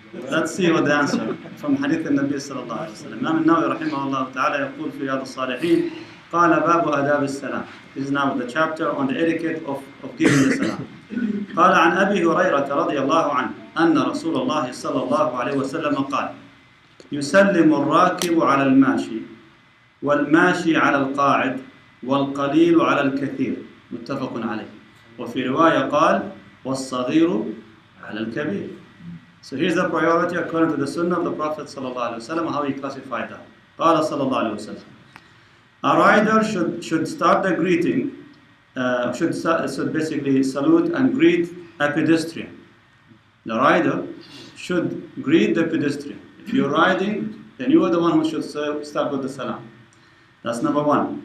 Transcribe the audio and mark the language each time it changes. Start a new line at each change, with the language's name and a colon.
English: Let's see what the answer from Hadith al-Nabi sallallahu alayhi wa sallam.
Arabic: Imam al-Nawawi rahimahullah ta'ala يقول في رياض الصالحين قال باب آداب السلام.
English: This is now the chapter on the etiquette of giving the salam.
Arabic: قال عن أبي هريرة رضي الله عنه أن رسول الله صلى الله عليه وسلم قال يسلم الراكب على الماشي والماشي على القاعد والقليل على الكثير متفق عليه وفي رواية قال والصغير على الكبير.
English: So here's the priority according to the sunnah of the Prophet صلى الله عليه وسلم, how he classified that. قال صلى الله عليه وسلم, a rider should start the greeting, should basically salute and greet a pedestrian. The rider should greet the pedestrian. If you're riding, then you are the one who should start with the salam. That's number one.